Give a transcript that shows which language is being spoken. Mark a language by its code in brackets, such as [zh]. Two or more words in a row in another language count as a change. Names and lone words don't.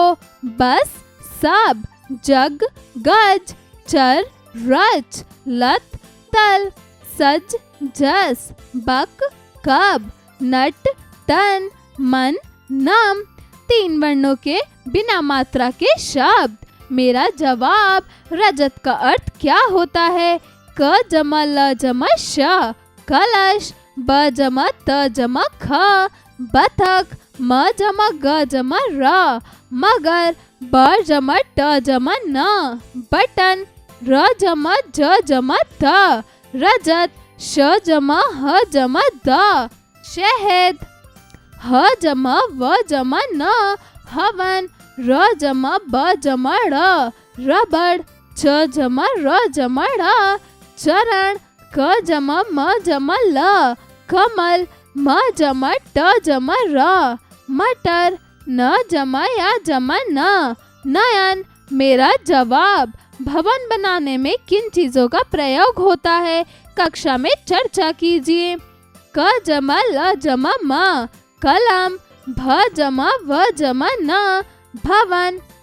[hi] बस, सब, जग, गज, चर, रच, लत, तल, सज, जस, बक, कब, नट, तन, मन, नम। 3 वर्णों के बिना मात्रा के शब्द। मेरा जवाब, रजत का अर्थ क्या होता है? क जमा ल जमा श, कलश। ब जमा त जमा ख, बतख। म जमा ग जमा र, मगर। ब जमा ट जमा न, बटन। र जमा ज जमा त, रजत। श जमा ह जमा द, शहद। ह जमा व जमा न, हवन। र जमा ब जमा ड़, रबड़। च जमा र जमा ड़, चरण। क जमा म जमा ल, कमल। म जमा ट जमा र, मटर। न जमा या जमा न, नयन। मेरा जवाब, भवन बनाने में किन चीजों का प्रयोग होता है? कक्षा में चर्चा कीजिए। क जमा ल जमा म, कलम। भ जमा व जमा न, भवन।